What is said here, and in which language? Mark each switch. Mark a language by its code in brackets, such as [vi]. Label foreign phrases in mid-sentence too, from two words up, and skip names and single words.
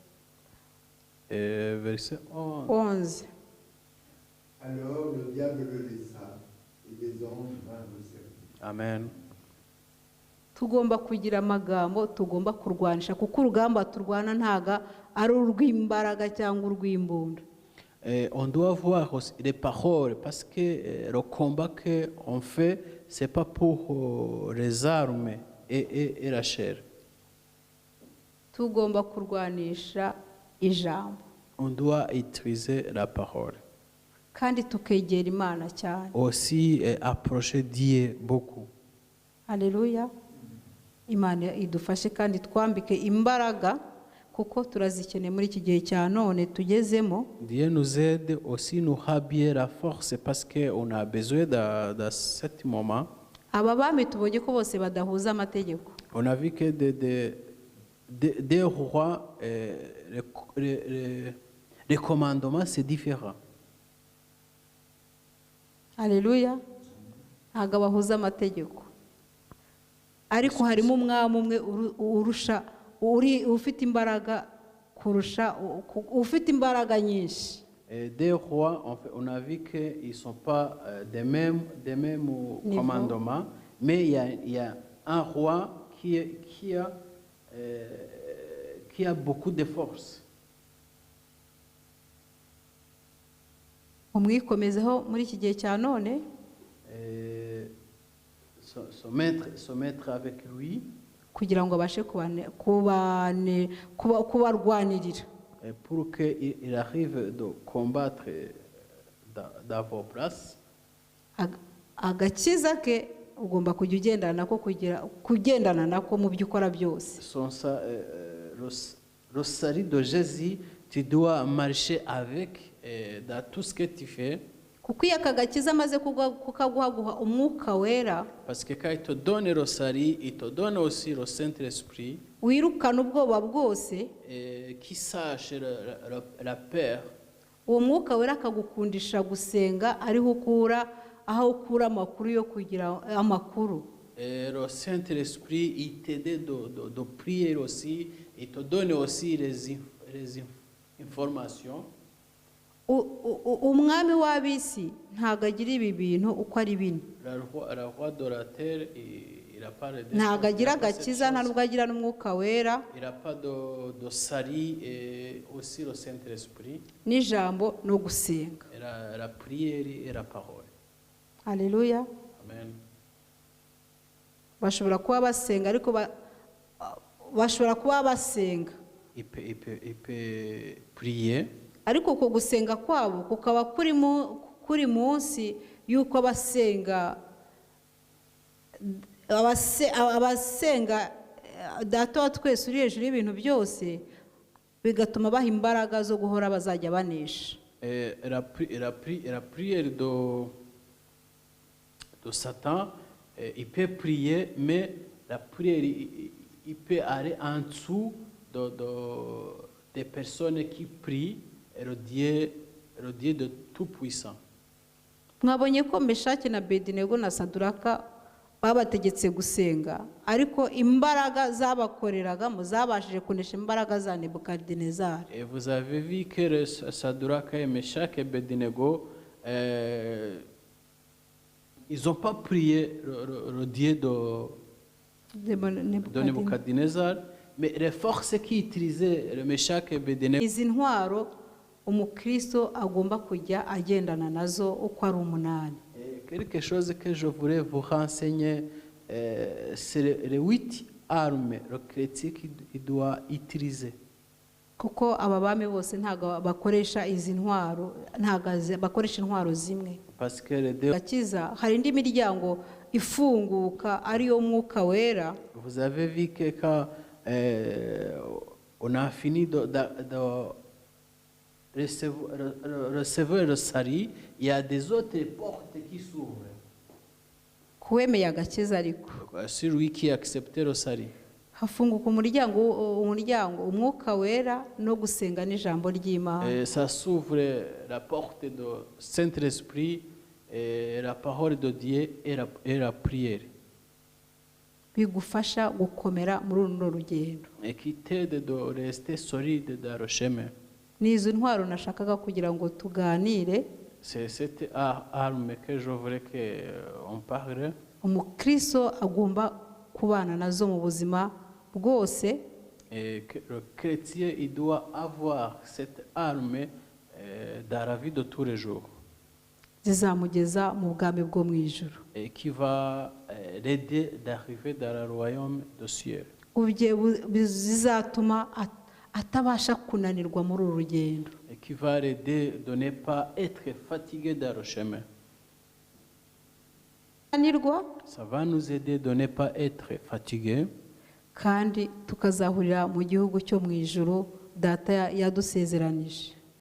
[fr] Verset 11. Alors le diable le laissa et des anges vinrent le servir. Amen. [rw] Tugomba kugira amagambo tugomba kurwanisha kuko urugamba turwana ntaga ari urw'imbaraga cyangwa urw'imbunda. [fr] On doit voir aussi les paroles parce que le combat qu'on fait, ce n'est pas pour les armes et la chair. [rw] Tugomba kurwanisha ijambo. [fr] On doit utiliser la parole. [rw] Kandi tukegera Imana cyane. [fr] Aussi approcher Dieu beaucoup. Alléluia. [rw] Imana idufashe kandi twambike imbaraga kuko turazikeneye muri iki gihe cya none tugezemo. [fr] Dieu nous aide aussi nous habiller la force parce qu'on a besoin de ce moment. [rw] Aba bami tubonye ko bose badahuza amategeko. [fr] On a vu que des rois, les Les commandements, c'est différent. [rw] Haleluya. Ntabwo bahuza amategeko, ariko harimo umwami umwe urusha ufite imbaraga kurusha ufite imbaraga nyinshi. [fr] Et des rois, on a vu qu'ils ne sont pas des mêmes commandements, mais il y a un roi qui a beaucoup de force. [rw] Umwikomezeho muri iki gihe cya none, [fr] se mettre avec lui, [rw] kugira ngo abashe kubarwanirira, [fr] pour qu'il arrive de combattre dans vos places. [rw] Agakiza ke ugomba kujya kugendana nako mu byo ukora byose. [fr] Le salut de Jésus, tu dois marcher avec dans tout ce que tu fais. [rw] Kuko iyo aka gakiza amaze kukaguha umwuka wera, [fr] Parce que quand il te donne le salut, il te donne aussi le Saint-Esprit, [rw] wirukana ubwoba bwose, [fr] qui sache la peur. [rw] uwo mwuka wera akagukundisha gusenga, aho ukura amakuru yo kugira amakuru. [fr] Et le Saint-Esprit, il t'aide de prier aussi, il te donne aussi les informations. [rw] Umwami w'abisi ntabwo agira ibi bintu uko ari bine. [fr] Le roi de la terre, il n'a pas de [rw] Ntabwo agira agakiza, nta nubwo agira n'umwuka wera, [fr] il n'a pas de salut et aussi le Saint-Esprit. [rw] n'ijambo no gusenga. [fr] Et la prière et la parole. [rw] Haleluya. Amen. Bashobora kuba basenga, ariko bashobora kuba basenga, [fr] Il peut prier, [rw] ariko uko gusenga kwabo kukaba kuri munsi y'uko abasenga Data wa twese uri hejuru y'ibintu byose, bigatuma baha imbaraga zo guhora bazajya banesha. [fr] la prière de Satan, il peut prier, mais la prière, il peut aller en dessous des personnes qui prient, et le Dieu de Tout-Puissant. [rw] Mwabonye ko Meshaki na Abedinego na Saduraka babategetse gusenga, ariko imbaraga zabakoreragamo zabashije kunesha imbaraga za Nebukadinezari. [fr] Et vous avez vu que Sadrach et Meshach et Abednego, ils n'ont pas prié le Dieu de Nebuchadnezzar, mais les forces qui utilisaient le Meshach et Abednego. [rw] Izi ntwaro umukristo agomba kujya agendana nazo uko ari 8. [fr] Quelque chose que je voulais vous renseigner, c'est les 8 armes le chrétien qui doit utiliser. [rw] Kuko aba bami bose ntago bakoresha izi ntwaro, ntago bakoresha intwaro zimwe. [fr] Parce que les deux. [rw] Gakiza hari indi miryango ifunguka ariyo mwuka wera. [fr] Vous avez vu que quand on a fini de recevoir le salut, il y a des autres portes qui s'ouvrent. [rw] Kuwemeye agakiza ariko, [fr] celui qui a accepté le salut, [rw] hafunguka umuryango umwuka wera no gusenga n'ijambo ry'Imana. [fr] Ça s'ouvre la porte du Saint-Esprit et la parole de Dieu et la prière. [rw] Bigufasha gukomera muri runo rugendo. [fr] Et qui t'aide de rester solide dans le chemin. [rw] N'izo ntwaro nashakaga kugira ngo tuganire. [fr] C'est cette arme que je voulais qu'on parle. [rw] Umukristo agomba kubana nazo mu buzima bwose. [fr] Et que le chrétien, il doit avoir cette arme dans la vie de tous les jours. [rw] Zizamugeza mu bwami bwo mu ijuru. [fr] Et qui va l'aider d'arriver dans le royaume des cieux. [rw] Zizatuma atabasha kunanirwa muri uru rugendo. [fr] Et qui va l'aider de ne pas être fatigué dans le chemin. Ça va nous aider de ne pas être fatigué. [rw] Kandi tukazahurira mu gihugu cyo mu ijuru Data yadusezeranije.